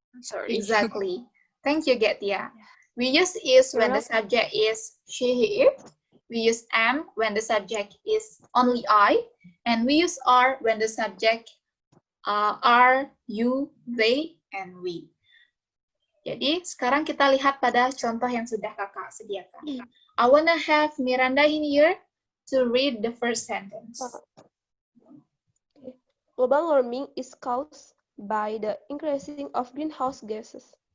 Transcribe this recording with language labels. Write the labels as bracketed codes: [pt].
[en] Sorry. Exactly. Thank you, Getia. We use is when the subject is she, he, it. We use am when the subject is only I. And we use are when the subject are, you, they, and we. [id] Jadi, sekarang kita lihat pada contoh yang sudah kakak sediakan. [en] I wanna have Miranda in here to read the first sentence. Global warming is caused by the increasing of greenhouse gases.